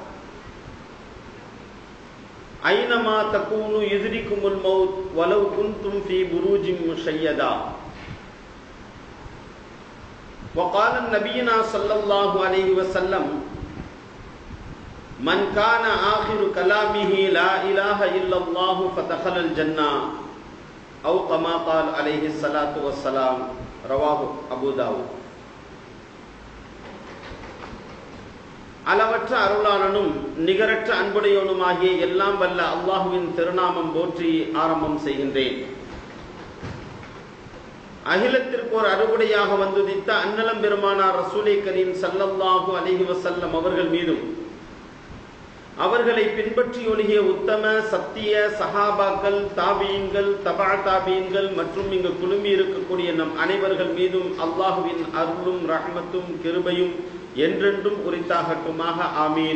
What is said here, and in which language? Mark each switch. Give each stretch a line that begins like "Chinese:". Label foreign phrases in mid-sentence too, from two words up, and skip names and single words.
Arabic: أينما تكونوا يدرككم الموت ولو كنتم في بروج مشيدة وقال نبينا صلى الله عليه وسلم من كان آخر كلامه لا إله إلا الله فدخل الجنة أو كما قال عليه الصلاة والسلام رواه أبو داود
Tamil: அளவற்ற அருளாளனும் நிகரற்ற அன்புடையவனுமாகிய எல்லாம் வல்ல அல்லாஹுவின் திருநாமம் போற்றி ஆரம்பம் செய்கின்றேன். அகிலத்திற்கு ஒரு அறுபடையாக வந்துதித்த அன்னலம் பெருமானார் ரசூலை கரீம்
Arabic: صلى الله عليه وسلم
Tamil: அவர்கள் மீதும் அவர்களை பின்பற்றி ஒழுகிய உத்தம சத்திய சஹாபாக்கள் தாபீன்கள் தபா தாபீன்கள் மற்றும் இங்கு குழுமி இருக்கக்கூடிய நம் அனைவர்கள் மீதும் அல்லாஹுவின் அருளும் ரஹ்மத்தும் கிருபையும் என்றென்றும் உரித்தாகட்டுமாக ஆமீன்.